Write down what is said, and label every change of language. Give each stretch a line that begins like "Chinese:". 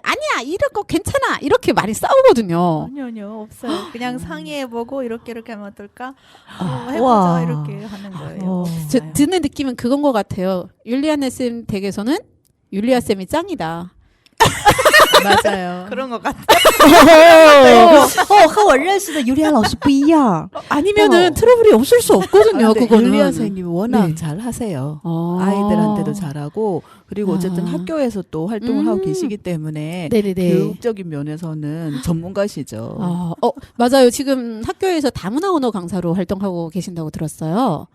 Korean: 아니야, 이런 거 괜찮아. 이렇게 많이 싸우거든요. 아니요, 없어요. 그냥 상의해보고 이렇게 하면 어떨까? 해보자 우와. 이렇게 하는 거예요. 저 듣는 느낌은 그건 것 같아요. 율리아네 쌤 댁에서는 율리아 쌤이 짱이다. 맞아요. 그런 것 같아.
Chinese: 和我认识的尤利亚老师不一样。
Korean: 아니면은 트러블이 없을 수 없거든요. 그거는. 율리아 선생님이 워낙 네. 잘 하세요. 어. 아이들한테도 잘하고 그리고 어쨌든 아. 학교에서 또 활동을 하고 계시기 때문에 네네네. 교육적인 면에서는 전문가시죠. 맞아요. 지금 학교에서 다문화 언어 강사로 활동하고 계신다고 들었어요.